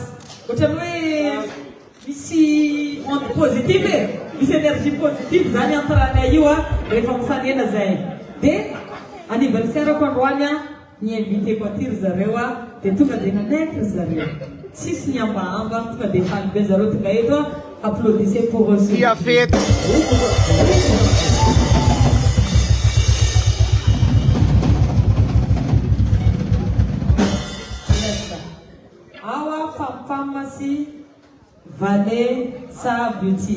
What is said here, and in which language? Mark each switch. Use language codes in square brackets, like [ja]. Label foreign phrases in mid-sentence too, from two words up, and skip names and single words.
[mg] Ohatrany hoe misy [fr] onde positive [mg] misy [fr] énergie positive [mg] zany amparana io rehefa mifanena zay. De anniversaire ko androany ny invité ko aty ry zareo de tonga de nanaiky ry zareo. Tsisy ny ambaamba tonga de faly be zareo tonga eto [fr] applaudissez pour eux. Qui a fait Awa Pamasi Vanessa Beauty.